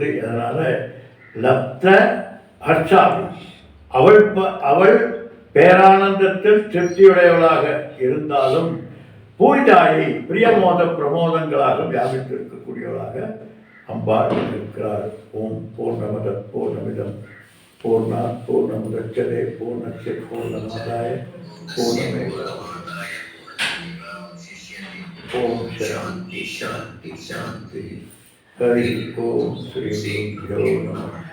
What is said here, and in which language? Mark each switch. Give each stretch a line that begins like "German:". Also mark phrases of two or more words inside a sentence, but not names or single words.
Tamil: அதனால
Sanskrit: लब्ध हर्षापि,
Tamil: அவள் பேரானந்தத்தில் திருப்தியுடையவளாக இருந்தாலும் பூஜாயை பிரியமோத பிரமோதங்களாக வியாபித்திருக்கக்கூடியவளாக அம்பாள் இருக்கிறார்.
Sanskrit: ॐ पूर्णमदः पूर्णमिदं पूर्णात् पूर्णमुदच्यते पूर्णस्य पूर्णमादाय पूर्णमेवावशिष्यते. ॐ शान्तिः शान्तिः शान्तिः. हरि ॐ श्री गुरुभ्यो नमः.